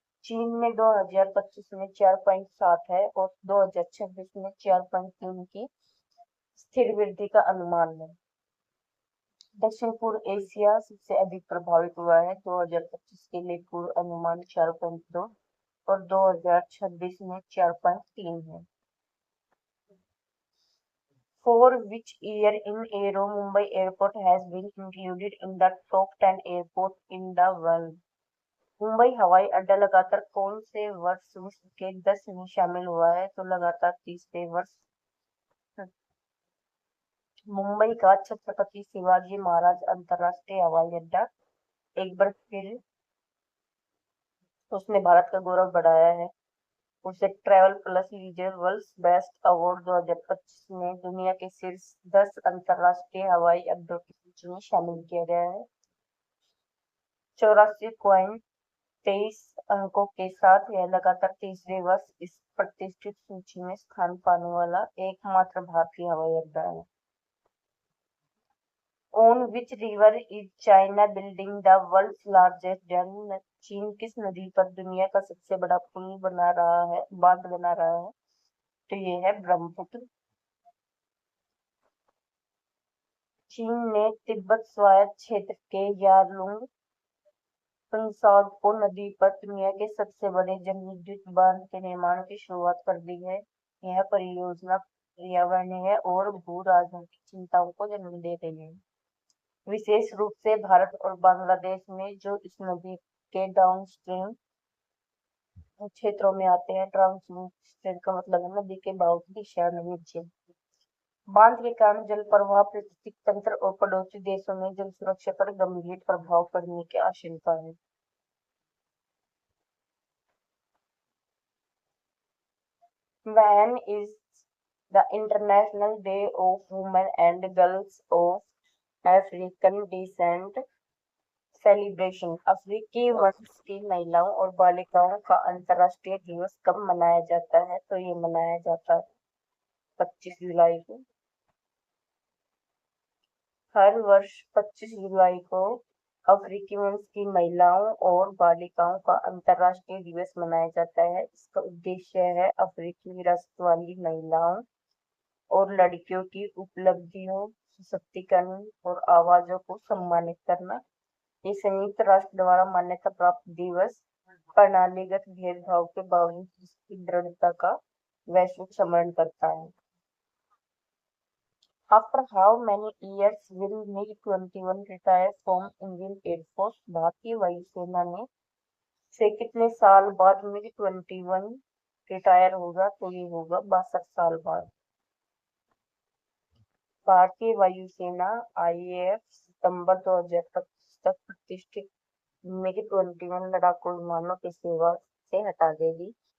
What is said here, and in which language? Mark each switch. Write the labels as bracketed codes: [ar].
[hi] चीन में 2025 में 4.7 है और 2026 में 4.3 की स्थिर वृद्धि का अनुमान है। दक्षिण पूर्व एशिया सबसे अधिक प्रभावित हुआ है। 2025 के लिए पूर्व अनुमान 4.2 और 2026 में 4.3 है। [en] For which year in Aero Mumbai Airport has been included in the top 10 airport in the world? [hi] Mumbai हवाई अड्डा लगातार कौन से वर्ष विश्व के 10 में शामिल हुआ है? तो लगातार तीसरे वर्ष। मुंबई का छत्रपति शिवाजी महाराज अंतरराष्ट्रीय हवाई अड्डा एक बार फिर उसने भारत का गौरव बढ़ाया है। उसे travel plus leisure world best award 2025 में दुनिया के शीर्ष 10 अंतरराष्ट्रीय हवाई अड्डों की सूची में शामिल किया गया है। 84.23 अंकों के साथ यह लगातार तीसरे वर्ष इस प्रतिष्ठित सूची में स्थान पाने वाला एकमात्र भारतीय हवाई अड्डा है। [en] On which river is China building the world's largest dam? [hi] चीन किस नदी पर दुनिया का सबसे बड़ा पुल बना रहा है, बांध बना रहा है? तो ये है ब्रह्मपुत्र। चीन ने तिब्बत स्वायत्त क्षेत्र के यारलुंग त्सोग नदी पर दुनिया के सबसे बड़े जलविद्युत बांध के निर्माण की शुरुआत कर दी है। यह परियोजना पर्यावरणीय और भू राजनीतिक चिंताओं को जन्म दे रही है, विशेष रूप से भारत और बांग्लादेश में, जो इस नदी के डाउनस्ट्रीम क्षेत्रों में आते हैं। डाउनस्ट्रीम का मतलब है नदी के बहाव की दिशा नीचे। बांध के कारण जल प्रवाह, पारिस्थितिक तंत्र और पड़ोसी देशों में जल सुरक्षा पर गंभीर प्रभाव पड़ने की आशंका है। [en] When is the International Day of Women and Girls of African Descent celebration. [hi] अफ्रीकी वंश की महिलाओं और बालिकाओं का अंतर्राष्ट्रीय दिवस कब मनाया जाता है? तो ये मनाया जाता है 25 जुलाई को। हर वर्ष 25 जुलाई को अफ्रीकी वंश की महिलाओं और बालिकाओं का अंतर्राष्ट्रीय दिवस मनाया जाता है। इसका उद्देश्य है अफ्रीकी विरासत वाली महिलाओं और लड़कियों की उपलब्धियों, सशक्तिकरण और आवाजों को सम्मानित करना। ये संयुक्त राष्ट्र द्वारा मान्यता प्राप्त दिवस प्रणालीगत भेदभाव के बावजूद इसकी दृढ़ता का वैश्विक स्मरण करता है। [en] After how many years will MiG-21 retire from Indian Air Force? [hi] भारतीय वायुसेना ने से कितने साल बाद MiG-21 रिटायर होगा? तो ये होगा 62 साल बाद। भारतीय वायुसेना IAF सितंबर 2025 तक प्रतिष्ठित MiG-21 लड़ाकू विमानों की सेवा से हटा देगी।